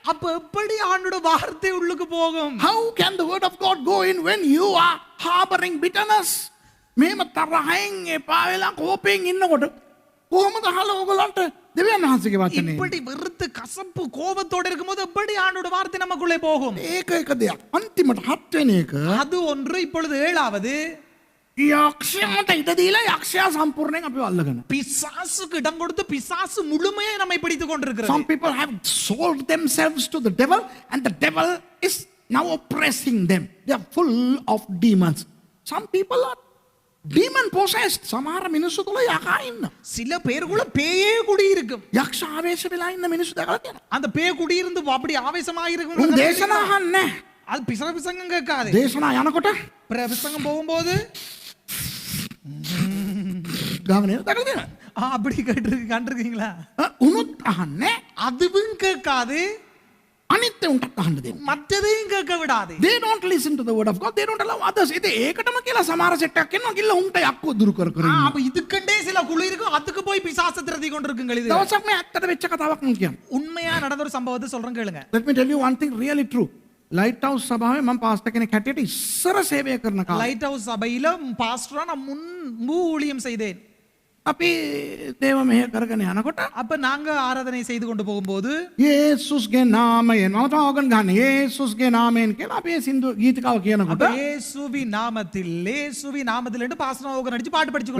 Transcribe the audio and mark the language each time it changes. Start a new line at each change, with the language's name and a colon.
Tamil: அப்ப எப்படி ஆண்டோட வார்த்தை உள்ளுக்கு போகும்?
English: How can the word of God go in when you are harboring bitterness?
Sinhala: මේම තරහෙන් එපා වෙලා කෝපයෙන් ඉන්නකොට කොහොමද හලෝ ඔයගලන්ට දෙවියන් වහන්සේගේ වචනේ?
Tamil: இப்படி வெறுத்து கசப்பு கோபத்தோட இருக்கும்போது எப்படி ஆண்டோட வார்த்தை நமக்குள்ளே போகும்?
Sinhala: ඒක එක දෙයක්. අන්තිමට 7 වෙනි එක
Tamil: அது ஒன்று. இப்பொழுது 7வது
Sinhala: යක්ෂයාට ඉඩ දීලා යක්ෂයා සම්පූර්ණයෙන් අපිව අල්ලගෙන.
Tamil: பிசாசுக்கு இடம் கொடுத்து பிசாசு முழுமையை நம்மை பிடித்துக் கொண்டிருக்கிறது.
English: Some people have sold themselves to the devil and the devil is now oppressing them. They are full of demons. Some people are demon possessed.
Sinhala: සමහර මිනිස්සු තුල යකා ඉන්න.
Tamil: சில பேருக்குள்ள பேயே குடி இருக்கும்.
Sinhala: යක්ෂ ආවේශ වෙලා ඉන්න මිනිස්සු දැකලා තියෙනවා.
Tamil: அந்த பேய் குடி இருந்து அப்படி ஆவேசமாக
Sinhala: උන්
Tamil: இருக்கும்.
Sinhala: දේශනා අහන්නේ.
Tamil: அது பிரசங்கம் கேட்காது.
Sinhala: දේශනා යනකොට
Tamil: பிரசங்கம் போகும்போது
Sinhala: ගාගෙන යන දැකලා තියෙනවා.
Tamil: அப்படி கண்டிருக்கீங்களா?
Sinhala: උනුත් අහන්නේ.
Tamil: அதுவும் கேட்காது.
Sinhala: අනිත් උන්ටත් අහන්න දෙන්න.
Tamil: மற்றதையும் கேட்க விடாது.
English: They don't listen to the word of God. They don't allow others.
Sinhala: ඉතින් ඒකටම කියලා සමහර සෙට් එකක් ඉන්නවා කියලා උන්ට යක්කෝ දුරු කර කර ඉන්නවා.
Tamil: அப்ப இதுக்கண்டே சில குழு இருக்கும். அதுக்கு போய் பிசாசு திரட்டி கொண்டிருக்குங்கள். இது
Sinhala: දවසක් මේ ඇත්තට වෙච්ච කතාවක් මම කියන්න.
Tamil: உண்மையா நடந்த ஒரு சம்பவத்தை சொல்றேன் கேளுங்க.
English: Let me tell you one thing really true.
Sinhala: Light house සභාවේ මම පාස්ටර් කෙනෙක් හැටියට ඉස්සර සේවය කරන කාලේ
Tamil: லைட் ஹவுஸ் சபையில பாஸ்டரா நான் முன்பு ஊழியம் செய்தேன்.
Sinhala: අපි දේව මෙහෙ කරගෙන යනකොට
Tamil: அப்ப நாங்க ஆராதனை செய்து கொண்டு போகும்போது
Sinhala: යේසුස්ගේ නාමයෙන් මම තෝගන් ගන්න යේසුස්ගේ නාමයෙන් කියලා අපි සින්දු ගීතිකාව
Tamil: அப்ப
Sinhala: කියනකොට
Tamil: இயேசுவின் நாமத்தில் என்று பாஸ்டர் ஓகன் அடிச்சு பாட்டு படிச்சு